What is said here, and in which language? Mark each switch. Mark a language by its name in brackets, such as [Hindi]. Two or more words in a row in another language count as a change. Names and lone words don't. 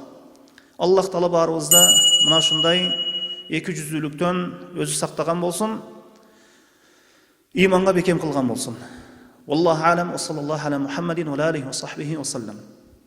[Kyrgyz] Аллах Таала баарыбызды мына ушундай эки жүздүүлүктөн өзү сактаган болсун, иманга бекем кылган болсун. [Arabic] والله أعلم وصلى الله على محمد وآله وصحبه وسلم.